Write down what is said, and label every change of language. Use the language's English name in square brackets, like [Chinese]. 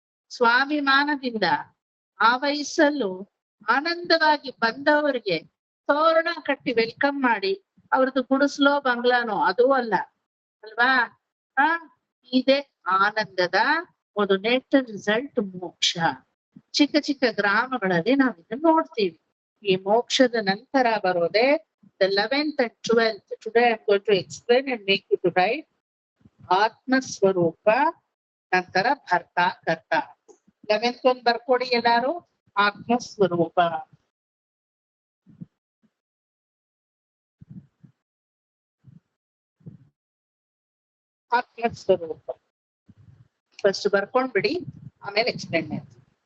[Kannada] ಸ್ವಾಭಿಮಾನದಿಂದ ಆ ವಯಸ್ಸಲ್ಲೂ ಆನಂದವಾಗಿ ಬಂದವರಿಗೆ ತೋರಣ ಕಟ್ಟಿ ವೆಲ್ಕಮ್ ಮಾಡಿ ಅವ್ರದ್ದು ಗುಡಿಸ್ಲೋ ಬಂಗ್ಲಾನೋ ಅದೂ ಅಲ್ಲ ಅಲ್ವಾ? ಇದೇ ಆನಂದದ ಒಂದು ನೆಟ್ ರಿಸಲ್ಟ್ ಮೋಕ್ಷ. ಚಿಕ್ಕ ಚಿಕ್ಕ ಗ್ರಾಮಗಳಲ್ಲಿ ನಾವ್ ಇದನ್ನ ನೋಡ್ತೀವಿ. ಈ ಮೋಕ್ಷದ ನಂತರ ಬರೋದೇ [English] the 11th and 12th. Today I am going to explain and make you to write [Kannada] ಆತ್ಮ ಸ್ವರೂಪ, ನಂತರ ಭರ್ತ ಕರ್ತ. 11th ಒಂದು ಬರ್ಕೊಡಿ ಎಲ್ಲಾರು. ಆತ್ಮ ಸ್ವರೂಪ. ಆತ್ಮ ಸ್ವರೂಪ ಫಸ್ಟ್ ಬರ್ಕೊಂಡ್ಬಿಡಿ, ಆಮೇಲೆ ಎಕ್ಸ್ಪ್ಲೇನ್ ಮಾಡ್ತೀನಿ.